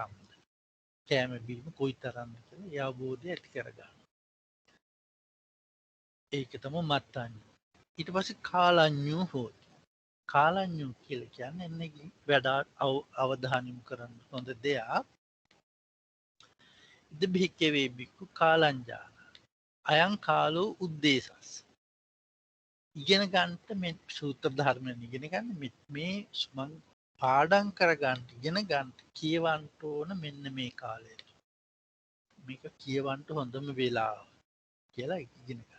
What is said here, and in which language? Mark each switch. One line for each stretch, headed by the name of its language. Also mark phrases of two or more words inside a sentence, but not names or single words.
Sinhala: කෑම බීම කොයිතරම්ද කියලා ඒ අවබෝධය ඇති කරගන්න. ඒක තමයි මත්තාඤ්ඤු. ඊට පස්සේ කාලඤ්ඤු හෝති. කාලඤ්ඤු කියලා කියන්නේ එන්නේ වඩා අවධානය යොමු කරන්න හොඳ දෙයක්.
Pali: ඉද භික්කවේ බික්කු කාලංජාන. අයං කාලෝ උද්දේශස්.
Sinhala: ඉගෙන ගන්නට මේ සූත්‍ර ධර්මයෙන් ඉගෙන ගන්න මේ මං පාඩම් කරගන්න ඉගෙන ගන්න කියවන්න ඕන මෙන්න මේ කාලයට. මේක කියවන්න හොඳම වෙලාව කියලා ඉගෙන ගන්න.